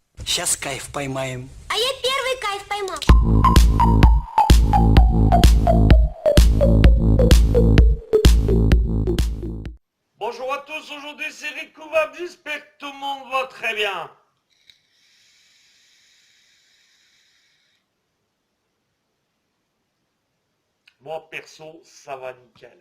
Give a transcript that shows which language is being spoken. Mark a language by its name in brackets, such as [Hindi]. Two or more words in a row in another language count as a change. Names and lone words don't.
[Russian] Сейчас кайф поймаем. А я первый кайф поймал. [French] Bonjour à tous, aujourd'hui c'est Ricouvab, j'espère que tout le monde va très bien. Moi perso, ça va nickel.